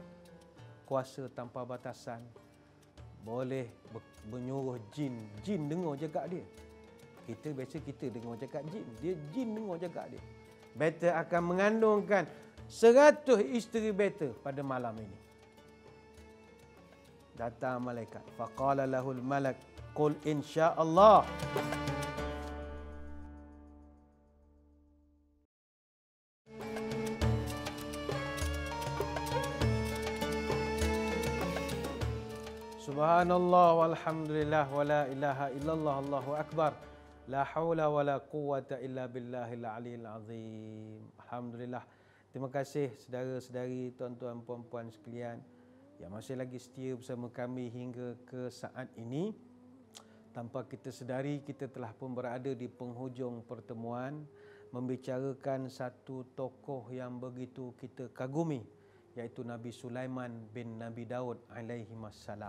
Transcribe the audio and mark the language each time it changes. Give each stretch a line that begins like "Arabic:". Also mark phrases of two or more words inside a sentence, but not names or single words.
Malay: Kuasa tanpa batasan boleh menyuruh jin. Jin dengar cakap dia. Kita biasa kita dengar cakap jin. Dia jin dengar cakap dia. Better akan mengandungkan 100 isteri better pada malam ini. Datang malaikat.
Arabic: فقال له الملك قل إن شاء الله." سبحان الله والحمد لله ولا إله إلا الله الله أكبر. لا حول ولا قوة إلا بالله العلي العظيم الحمد لله.
Malay: Terima kasih saudara-saudari, tuan-tuan, puan-puan sekalian yang masih lagi setia bersama kami hingga ke saat ini. Tanpa kita sedari, kita telah pun berada di penghujung pertemuan membicarakan satu tokoh yang begitu kita kagumi, iaitu Nabi Sulaiman bin Nabi Daud alaihissalam.